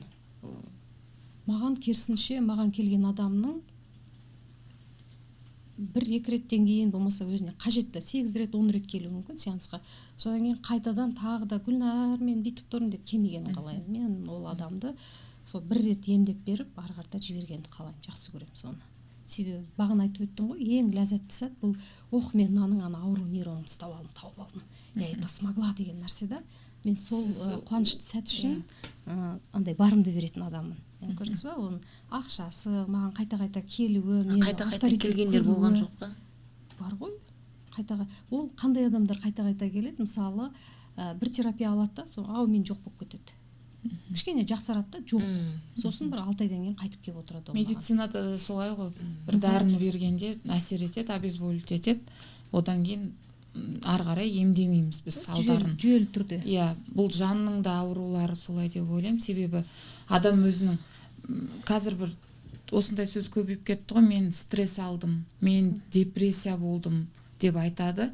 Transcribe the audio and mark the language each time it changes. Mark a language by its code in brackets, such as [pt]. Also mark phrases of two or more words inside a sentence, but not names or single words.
[kk] Маған керісінше, маған келген адамның 1-2 реттен кейін болмаса өзіне қажетті 8 рет 10 рет келуі мүмкін сеансқа. Содан кейін қайтадан тағы да Гүлнар мен бүйтіп тұрмын деп келмегенін қалаймын. Мен ол адамды сол 1 рет емдеп беріп, ары қарата жібергенді қалаймын, жақсы көремін соны. Себебі бағана айтып өттім ғой, ең ләззатты сәт бұл мен мынаның ауру нейронын тауып алдым. [ru] Я это смогла [kk] деген нәрсе да. Мен сол қуанышты сәт үшін андай барымды беретін адаммын. Көрдіңіз ба? Оның ақшасы, маған қайта келуі, қайта келгендер болған жоқ па? [ky] ол кандай адамдар кайта келет, мисалы бир терапия алат да, соң мен жок болуп кетет. Кичкене жаксарат да, жок. Сосын бир 6 айдан кийин кайтып келип отурат. [kk] Медицинада да солай ғой. Бір дәріні бергенде әсер етет, обезболить етет. Одан кейін ары қарай емдемейміз біз салдарын. Жүйелі түрде. Иә, бұл жанның да аурулары солай деп ойлаймын. Себебі адам өзінің қазір бір осындай сөз көбейіп кетті ғой, мен стресс алдым, мен депрессия болдым деп айтады.